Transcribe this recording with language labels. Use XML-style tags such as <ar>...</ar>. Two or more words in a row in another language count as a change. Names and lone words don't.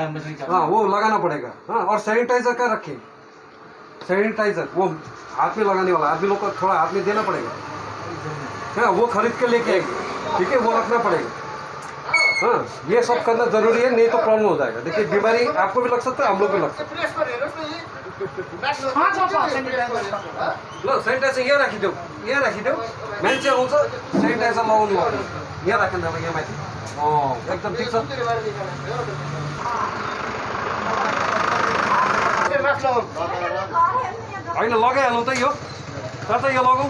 <hi>हाँ वो लगाना पड़ेगा हाँ और सैनिटाइजर क्या रखें सैनिटाइजर वो हाथ में लगाने वाला आदमी लोग को थोड़ा हाथ में देना पड़ेगा हाँ वो खरीद के लेके आएंगे ठीक है वो रखना पड़ेगा हाँ ये सब करना जरूरी है नहीं तो प्रॉब्लम हो जाएगा देखिए बीमारी आपको भी लग सकता है हम लोग भी लग सकते हैं</hi> <ne>लो सैनिटाइजर यहाँ राखिदेऊ मान्छे आउँछ सैनिटाइजर लगाउनु पर्यो यहाँ राख्नु अब यहाँ माथि एकदम ठिक छ होइन लगाइहालौँ त यो कता यो लगाउँ</ne>